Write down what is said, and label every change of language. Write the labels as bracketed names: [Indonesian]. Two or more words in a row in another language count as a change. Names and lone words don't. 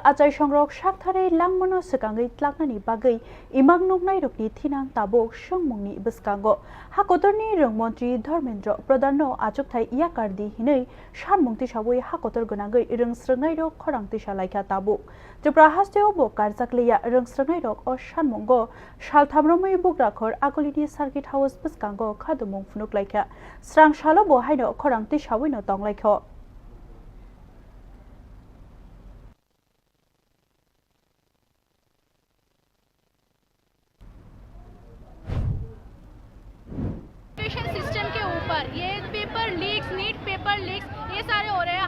[Kok Borok] achai songrok sakthare langmano sekangai tlaknani bagai imang noknairokni thinang tabuk sungmungni bwskango Hakotorni Rwng Mantri Dharmendra Pradhanno achukthai yakarnani hinai sanmung tisawui Hakotor gwnangai Rwng srwngairok khorang tisa laika tabuk Tripura hasteo bo karjakleya Rwng srwngairok o sanmungo Salthamni bugrakhor Agulini Circuit House bwskango khadumung phunuk srang salo bo haino khorang tisawui no tonglaikho [Hindi] सिस्टम के ऊपर ये [English] paper leaks NEET paper leaks [Hindi] ये सारे हो रहे हैं।